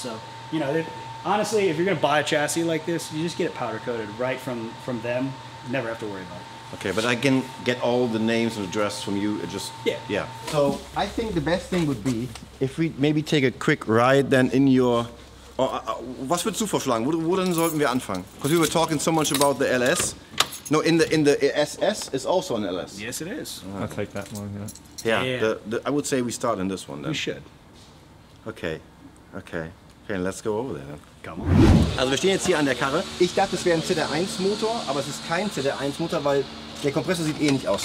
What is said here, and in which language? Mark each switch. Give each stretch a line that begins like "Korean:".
English: So, you know, honestly, if you're going to buy a chassis like this, you just get it powder coated right from them. Never have to worry about it. Okay, but I can get all the names and address from you. Yeah. So I think the best thing would be if we maybe take a quick ride then in your.
German: Was würdest du vorschlagen? Wo denn sollten wir anfangen?
English: Because we were talking so much about the LS. No, in the SS is also an LS. Yes, it is. I'll take that one. Yeah. Yeah. I would say we start in this one then. We should. Okay, let's go over there then. Come on.
German: Also wir stehen jetzt hier an der Karre. Ich dachte, es wäre ein ZR1 Motor, aber es ist kein ZR1 Motor, weil der Kompressor sieht ähnlich aus.